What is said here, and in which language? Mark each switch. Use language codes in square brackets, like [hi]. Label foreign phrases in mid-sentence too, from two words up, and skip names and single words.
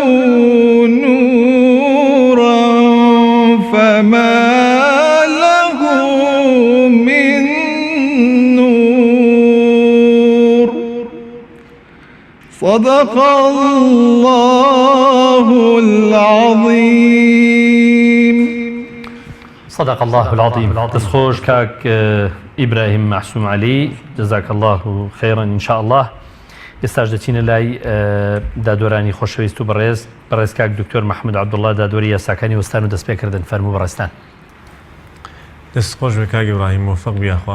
[ar] نورا فما له من نور صدق الله العظيم. صدق الله العظيم. [ckb] دەستخۆش کاک ئیبراهیم معسووم علی، [ar] جەزاک الله خێرن ئینشاء الله. [ckb] ئێستاش دەچینە لای دادوەرانی خۆشەویست و بەڕێز کاک دکتۆر محەممەد عەبدوڵڵا، دادوەری یاساکانی وەستان و دەستپێکردن. فەرموو بەڕێستان. دەست خۆش بە کاک ئیبراهیم، موفق بیاخوا.